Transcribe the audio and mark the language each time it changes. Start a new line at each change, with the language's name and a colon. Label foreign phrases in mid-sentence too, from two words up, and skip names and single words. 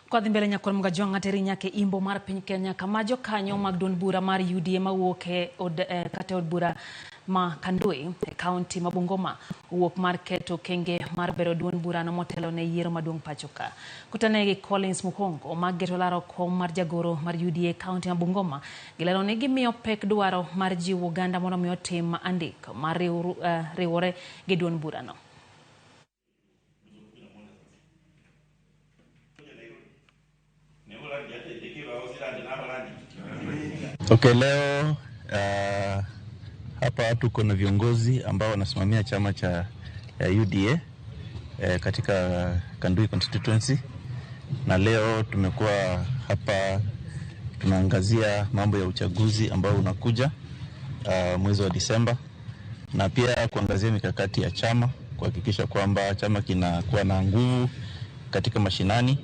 Luo (Kenya and Tanzania): Kwa dhimbele nyakor mga jonga teri nyake imbo mar piny Kenya kamajo kanyo mag duond bura mar UDA mawuok kate od bura ma Kandui kaunti ma Bungoma wuok mar keto kenge mar bero duond bura no motelo ne yiero maduong' pachoka. Kutane gi Collins Muhongo mag geto laro kom mar jagoro mar UDA kaunti ma Bungoma gilero ne gimiyo pek dwaro mar jiwo Uganda mondo miyo tim andik mar riwore gi duond bura no.
Swahili: Okay, leo hapa tuko na viongozi ambao wanasimamia chama cha UDA katika Kandui constituency, na leo tumekuwa hapa tunaangazia mambo ya uchaguzi ambao unakuja mwezi wa Disemba, na pia kuangazia mikakati ya chama kuhakikisha kwamba chama kinakuwa na nguvu katika mashinani.